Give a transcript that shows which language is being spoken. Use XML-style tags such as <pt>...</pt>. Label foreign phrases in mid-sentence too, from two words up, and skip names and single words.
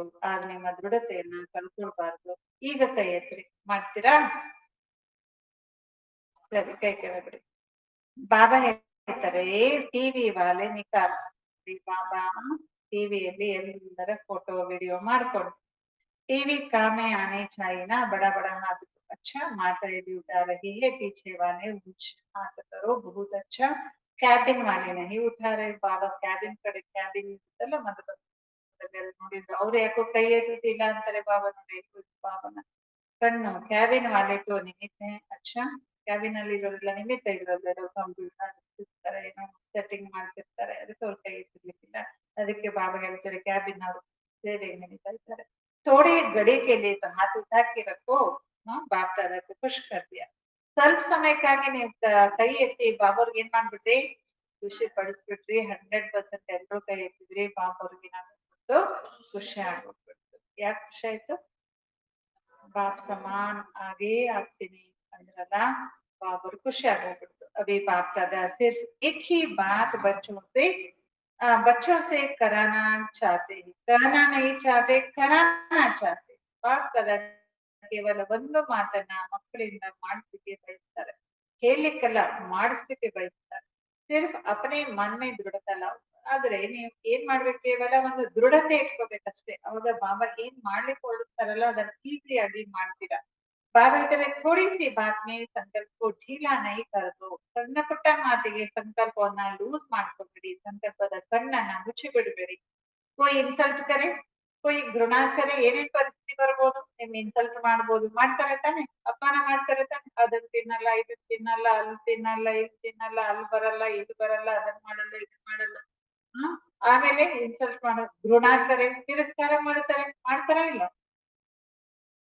<kn>ಆಗ ನಿಮ್ಮ ದೃಢತೆಯನ್ನ ಕಳ್ಕೊಳ್ಬಾರ್ದು. ಈಗ ಕೈ ಎತ್ತಿ. ಮಾಡ್ತೀರಾ? ಸರಿ, ಕೈ ಕೆಳಗಡೆ. ಬಾಬಾ ಹೇಳ್ತಾರೆ</kn> <hi>टीवी वाले निकाल.</hi> <kn>ಬಾಬಾ ಟಿವಿಯಲ್ಲಿ ಎಲ್ಲರ ಫೋಟೋ ವಿಡಿಯೋ ಮಾಡ್ಕೊಂಡು,</kn> <hi>टीवी काम में आने चाहिए ना, बड़ा बड़ा हाथ। अच्छा माता भी उठा रही है, पीछे वाले हाथ करो बहुत अच्छा, केबिन वाले नहीं उठा रहे.</hi> <kn>ಬಾಬಾ ಕ್ಯಾಬಿನ್ ಕಡೆ, ಕ್ಯಾಬಿನ್ ಇರುತ್ತಲ್ಲ ಮಧುಬನ್ ನೋಡಿದ್ರು, ಅವ್ರು ಯಾಕೋ ಕೈ ಎತ್ತುತ್ತಿಲ್ಲ ಅಂತಾರೆ. ಬಾಬಾ ನೋಡಿ ಬಾಬನ ಕಣ್ಣು</kn> <hi>केबिन वाले तो निमित्त.</hi> <kn>ಅಚ್ಚಾ ಕ್ಯಾಬಿನ್ ಅಲ್ಲಿ ಇರೋರೆಲ್ಲ ನಿಮಿತ್ತ ಇರೋದು, ಕಂಪ್ಯೂಟರ್ ಇರ್ತಾರೆ, ಏನೋ ಸೆಟ್ಟಿಂಗ್ ಮಾಡ್ತಿರ್ತಾರೆ, ಅದಕ್ಕೆ ಅವ್ರ ಕೈ ಎತ್ತಿರ್ಲಿಕ್ಕಿಲ್ಲ. ಅದಕ್ಕೆ ಬಾಬಾ ಹೇಳ್ತಾರೆ ಕ್ಯಾಬಿನ್ ಅವರು ಸೇವೆಗೆ ನಡೀತಾ ಇದ್ದಾರೆ.</kn> <hi>थोड़ी घड़ी के लिए तो हाथ उठा के रखो, बाप दादा को खुश कर दिया.</hi> <kn>ಸ್ವಲ್ಪ ಸಮಯಕ್ಕಾಗಿ ನೀವು ಕೈ ಎತ್ತಿ ಬಾಬಾವ್ರಿಗೆ ಏನ್ ಮಾಡ್ಬಿಟ್ರಿ, ಖುಷಿ ಪಡಿಸ್ಬಿಟ್ರಿ. 100% ಎಲ್ರೂ ಕೈ ಎತ್ತಿದ್ರಿ. ಬಾಬಾವ್ರಿಗೆ ಏನಾಗ್ಬಿಟ್ಟು ಖುಷಿ ಆಗ್ಬಿಟ್ಬಿಡ್ತು. ಯಾಕೆ ಖುಷಿ ಆಯ್ತು?</kn> <hi>बाप समान</hi> <kn>ಆಗೇ ಆಗ್ತೀನಿ ಅಂದ್ರಲ್ಲ, ಬಾಬರ್ ಖುಷಿ ಆಗೋಗ್ಬಿಡ್ತು.</kn> <hi>अभी बाप दादा सिर्फ एक ही बात बच्चों से कराना चाहते हैं, कहना नहीं चाहते, कराना चाहते.</hi> <kn>बाप दादा ಕೇವಲ ಒಂದು ಮಾತನ್ನ ಮಕ್ಕಳಿಂದ ಮಾಡಿಸ್ಲಿಕ್ಕೆ ಬಯಸ್ತಾರೆ, ಹೇಳಲಿಕ್ಕಲ್ಲ ಮಾಡಿಸ್ಲಿಕ್ಕೆ ಬಯಸ್ತಾರೆ.</kn> <hi>सिर्फ अपने मन में दृढ़ता लाओ.</hi> <kn>ಆದ್ರೆ ನೀವು ಏನ್ ಮಾಡ್ಬೇಕು, ಕೇವಲ ಒಂದು ದೃಢತೆ ಇಟ್ಕೋಬೇಕಷ್ಟೇ. ಅವಾಗ ಬಾಬಾ ಏನ್ ಮಾಡ್ಲಿಕ್ಕೆ ಹೊರಡ್ತಾರಲ್ಲ ಅದನ್ನ ಈಸಿಯಾಗಿ ಮಾಡ್ತೀರಾ. ಬಾಬಾ ಹೇಳ್ತಾರೆ</kn> <hi>थोड़ी सी बात में संकल्प को ढीला नहीं कर दो.</hi> <kn>ಸಣ್ಣ ಪುಟ್ಟ ಮಾತಿಗೆ ಸಂಕಲ್ಪವನ್ನ ಲೂಸ್ ಮಾಡ್ಕೋಬೇಡಿ, ಸಂಕಲ್ಪದ ಕಣ್ಣನ್ನ ಮುಚ್ಚಿ ಬಿಡಬೇಡಿ.</kn> <hi>कोई इंसल्ट करे, कोई घृणा करे,</hi> <kn>ಏನೇನ್ ಪರಿಸ್ಥಿತಿ ಬರ್ಬೋದು, ನಿಮ್ ಇನ್ಸಲ್ಟ್ ಮಾಡ್ಬೋದು, ಮಾಡ್ತಾರೆ ತಾನೆ, ಅಪಮಾನ ಮಾಡ್ತಾರೆ ತಾನೆ. ಅದನ್ನ ತಿನ್ನಲ್ಲ, ಇದನ್ನ ತಿನ್ನಲ್ಲ, ಅಲ್ಲಿ ತಿನ್ನಲ್ಲ, ಇಲ್ಲಿ ತಿನ್ನಲ್ಲ, ಅಲ್ಲಿ ಬರಲ್ಲ, ಇದು ಬರಲ್ಲ, ಅದನ್ನ ಮಾಡಲ್ಲ, ಇದನ್ನ ಮಾಡಲ್ಲ. ಆಮೇಲೆ ಇನ್ಸಲ್ಟ್ ಮಾಡೋದು,</kn> <hi>घृणा करे,</hi> <kn>ತಿರಸ್ಕಾರ ಮಾಡ್ತಾರೆ, ಮಾಡ್ತಾರ ಇಲ್ಲ?</kn>